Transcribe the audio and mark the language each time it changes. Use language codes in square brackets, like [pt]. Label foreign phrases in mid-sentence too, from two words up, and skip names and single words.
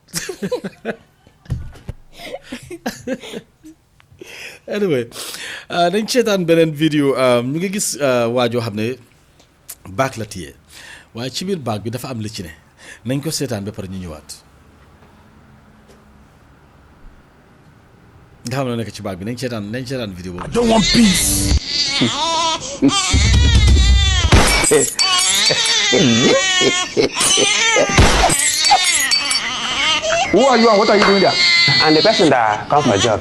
[wo] anyway dañ seetaan beneen vidéo ñu ngi gis waajoo xam ne baag la téye waaye ci biir baag bi dafa am li ci ne nañ ko seetaan ba pare ñu ñëwaat nga xam ne nekk ci baag bi nañ seetaan vidéo boobu. [en] I don't want peace. Who are you and what are you doing there? I'm the person that comes for jobs.